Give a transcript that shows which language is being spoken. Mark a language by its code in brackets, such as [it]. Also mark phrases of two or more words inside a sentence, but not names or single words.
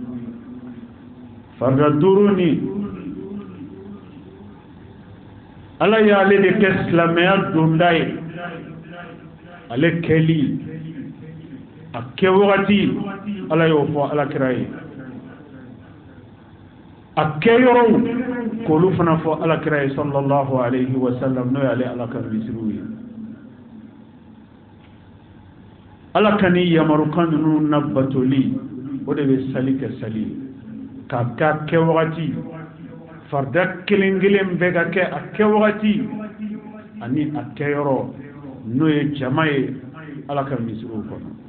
[bm] farda 5 ni ala y'ale de kɛ silamɛya donda ye ale kɛli a kɛ wagati ala y'o fɔ alakira ye a kɛ yɔrɔw k'olu fana fɔ alakira ye [ar] صلى الله عليه وسلم [bm] n'o y'ale ala ka misiriw ye ala ka ni yamarukan ninnu na batoli o de bɛ sali kɛ sali k'a kɛ wagati farda kelen bɛɛ ka kɛ a kɛ wagati ani a kɛ yɔrɔ n'o ye jama ye ala ka misiriw kɔnɔ